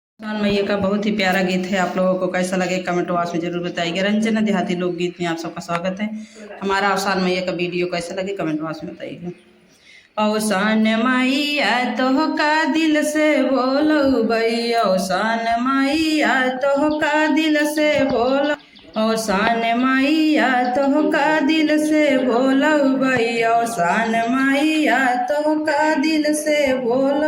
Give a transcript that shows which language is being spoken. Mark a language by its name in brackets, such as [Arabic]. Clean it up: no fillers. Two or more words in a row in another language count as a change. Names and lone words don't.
[Hindi] शान मैया का बहुत ही प्यारा गीत है। आप लोगों को कैसा लगे कमेंट बॉक्स में जरूर बताइएगा। रंजना देहाती लोकगीत में आप सबका स्वागत है। हमारा अवसान मैया का वीडियो कैसा लगे कमेंट बॉक्स में बताइएगा। अवसान मैया तो का दिल से बोलो भई, अवसान मैया तो का दिल से बोलो, अवसान मैया तो का दिल से बोलो भई, अवसान मैया तो का दिल से बोलो।